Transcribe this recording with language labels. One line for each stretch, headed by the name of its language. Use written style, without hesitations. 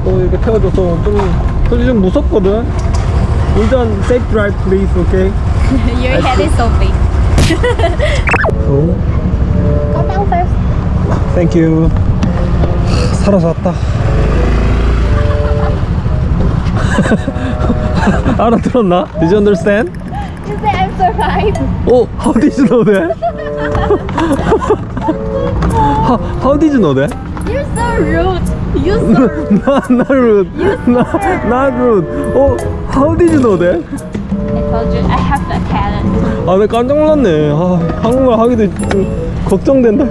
Korean: 또 이렇게 태워줘서 좀 솔직히 좀 무섭거든.
English: 운전 safe drive please, okay? Your head is so big. Go down first. Thank you.
Korean: 살아서 왔다. 알아들었나?
English: Did you understand? You say I'm survived. Oh, how did you know that? how did you know that? You're so rude. You're so rude. not rude. Not rude. Oh, how did you know that? I told you I have the talent.
Korean: 아, 나 깜짝 놀랐네. 아, 한국말 하기도 좀 걱정된다.